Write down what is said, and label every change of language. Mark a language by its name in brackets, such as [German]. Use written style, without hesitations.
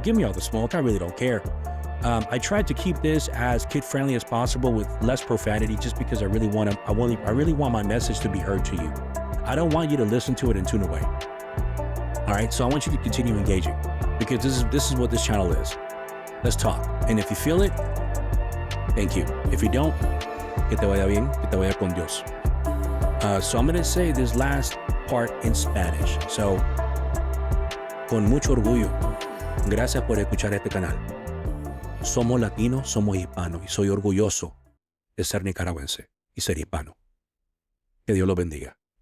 [English] Give me all the smoke. I really don't care. I tried to keep this as kid-friendly as possible with less profanity, just because I really want my message to be heard to you. I don't want you to listen to it and tune away. All right, so I want you to continue engaging because this is what this channel is. Let's talk. And if you feel it, thank you. If you don't, [Spanish] que te vaya bien, que te vaya con Dios. [English] So I'm going to say this last part in Spanish. [Spanish] So, con mucho orgullo, gracias por escuchar este canal. Somos latinos, somos hispanos y soy orgulloso de ser nicaragüense y ser hispano. Que Dios los bendiga.